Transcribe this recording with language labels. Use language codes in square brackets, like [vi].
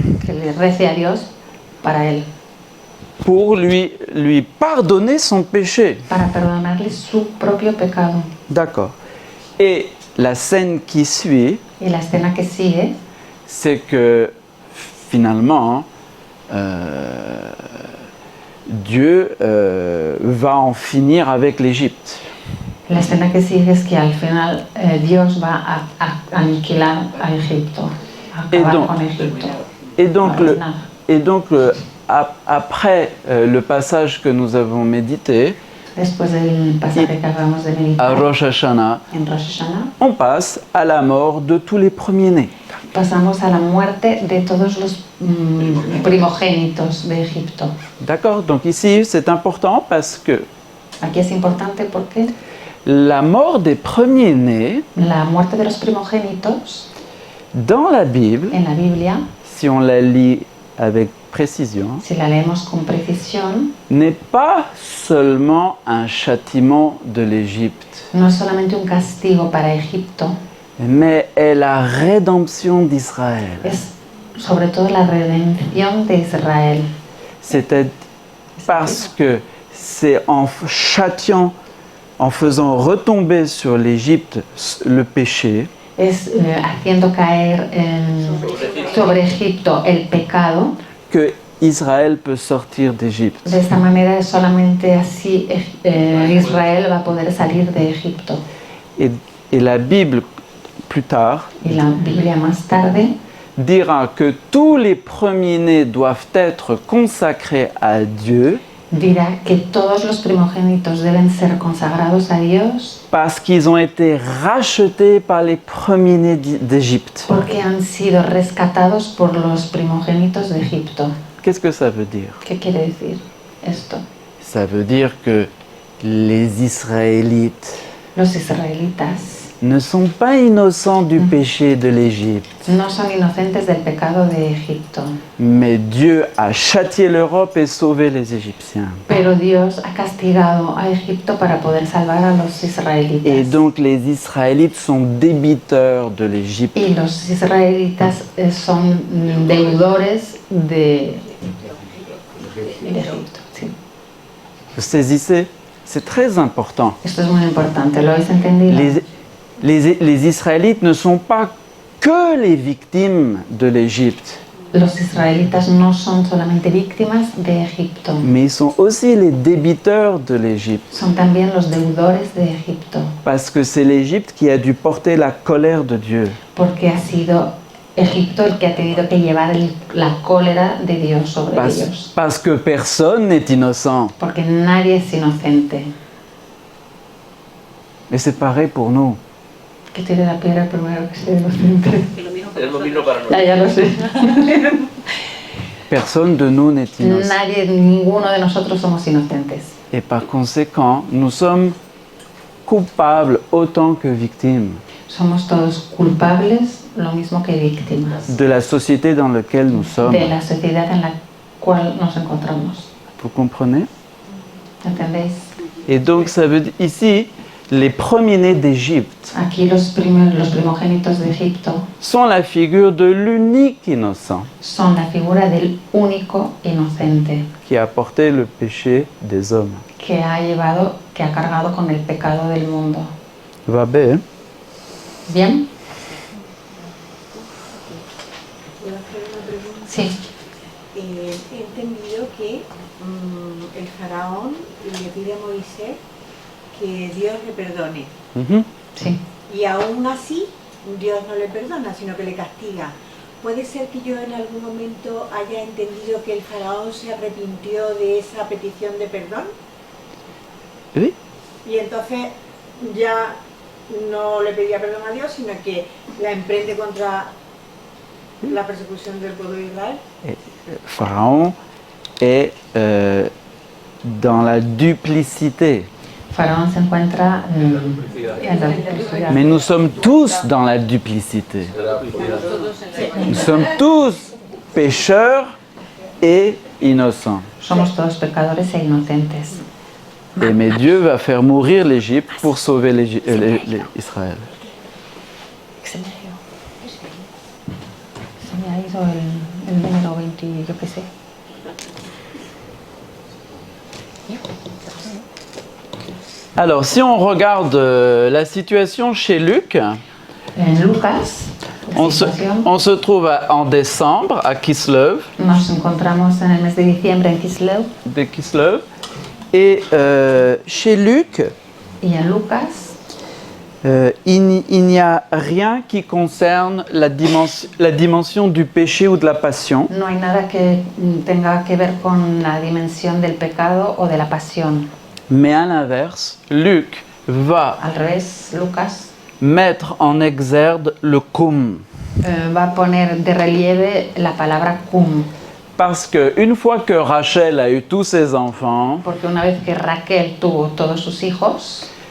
[es] que le rece a Dios para él, [fr] pour lui pardonner son péché. [es] para perdonarle su propio pecado. [fr] D'accord. Et la scène qui suit, [es] Y la escena que sigue [fr] c'est que finalement, Dieu va en finir avec l'Égypte. [es] La escena que sigue es que al final Dios va a aniquilar a Egipto, a acabar con Egipto. [fr] Et donc, après le passage que nous avons médité, [es] Después del pasaje que acabamos de [fr] à [es] meditar [fr] Rosh Hashanah, [es] en Rosh Hashanah, [fr] on passe à la mort de tous les premiers-nés. [es] pasamos a la muerte de todos los primogénitos de Egipto. [fr] D'accord? Donc ici, c'est important parce que [es] Aquí es importante porque [fr] la mort des premiers-nés, [es] la muerte de los primogénitos [fr] dans la Bible, [es] en la Biblia, [fr] si on la lit avec précision, [es] si la leemos con precisión, [fr] n'est pas seulement un châtiment de l'Égypte, [es] no es solamente un castigo para Egipto, [fr] mais est la rédemption d'Israël. [es] es sobre todo la redención de Israel. [fr] C'était parce que c'est en châtiant, en faisant retomber sur l'Égypte le péché, [es] Es haciendo caer sobre Egipto el pecado. [fr] que Israël peut sortir d'Égypte. [es] De esta manera, solamente así Israel va a poder salir de Egipto. [fr] Et la Bible, plus tard, [es] Y la Biblia más tarde [fr] dira que tous les premiers-nés doivent être consacrés à Dieu [es] dirá que todos los primogénitos deben ser consagrados a Dios [fr] parce qu'ils ont été rachetés par les premiers-nés d'Égypte. [es] porque han sido rescatados por los primogénitos de Egipto. [fr] Qu'est-ce que ça veut dire? [es] ¿Qué quiere decir esto? [fr] Ça veut dire que les Israélites [es] Los israelitas [fr] ne sont pas innocents du péché de l'Égypte, [es] no son inocentes del pecado de Egipto, [fr] mais Dieu a châtié l'Europe et sauvé les Égyptiens. [es] pero Dios ha castigado a Egipto para poder salvar a los [fr] Et [es] israelitas. [fr] donc les Israélites sont débiteurs de l'Égypte. [es] Y los israelitas son deudores de Egipto. Sí. [fr] Vous saisissez? C'est très important. [es] Esto es muy importante, ¿lo habéis entendido? [fr] Les Israélites ne sont pas que les victimes de l'Égypte, [es] Los israelitas no son solamente víctimas de Egipto, [fr] mais ils sont aussi les débiteurs de l'Égypte. [es] son también los deudores de Egipto, [fr] Parce que c'est l'Égypte qui a dû porter la colère de Dieu. [es] porque ha sido Egipto el que ha tenido que llevar la cólera de Dios sobre ellos, [fr] Parce que personne n'est innocent. [es] porque nadie es inocente. [fr] Et c'est pareil pour nous. [es] Que tire la piedra primero que sea inocente. Es lo mismo para nosotros. Ya lo sé. [fr] Personne de nous n'est innocent. [es] Nadie, ninguno de nosotros somos inocentes. [fr] Et par conséquent, nous sommes coupables autant que victimes [es] Somos todos culpables, lo mismo que víctimas, [fr] de la société dans laquelle nous sommes. [es] de la sociedad en la cual nos encontramos. [fr] Vous comprenez? [es] ¿Entendéis? [fr] Et donc ça veut dire ici, les premiers-nés d'Égypte [es] Aquí los primogénitos de Egipto [fr] sont la figure de l'unique innocent [es] son la figura del único inocente [fr] qui a porté le péché des hommes. [es] que ha cargado con el pecado del mundo. [fr] Va bien? [es] ¿Bien? ¿Puedo hacer una pregunta? Sí. He entendido que el faraón le pide a Moisés que Dios le perdone. Mhm. Sí. Y aún así, Dios no le perdona, sino que le castiga. ¿Puede ser que yo en algún momento haya entendido que el faraón se arrepintió de esa petición de perdón? [fr] Oui. [es] Y entonces ya no le pedía perdón a Dios, sino que la emprende contra la persecución del pueblo de Israel. [fr] Pharaon est dans la duplicité. [es] Faraón se encuentra en la duplicidad. [fr] Mais nous sommes tous dans la duplicité. Nous sommes tous pécheurs et innocents. [es] Somos todos pecadores e inocentes. [fr] Mais Dieu va faire mourir l'Égypte pour sauver Israël. [es] Se me ha ido el número 20, yo qué sé. [fr] Alors, si on regarde la situation chez Luc, [es] En Lucas, [fr] on se trouve en décembre à Kislev, [es] nos encontramos en el mes de diciembre en Kislev, [fr] de Kislev, et chez Luc, [es] y en Lucas [fr] il n'y a rien qui concerne la dimension du péché ou de la passion, [es] no hay nada que tenga que ver con la dimensión del pecado o de la pasión. [fr] mais à l'inverse, Luc va [es] Al revés, Lucas [fr] mettre en exergue le cum. [es] va a poner de relieve la palabra cum, [fr] Parce qu'une fois que Rachel a eu tous ses enfants, [es] porque una vez que Raquel tuvo todos sus hijos,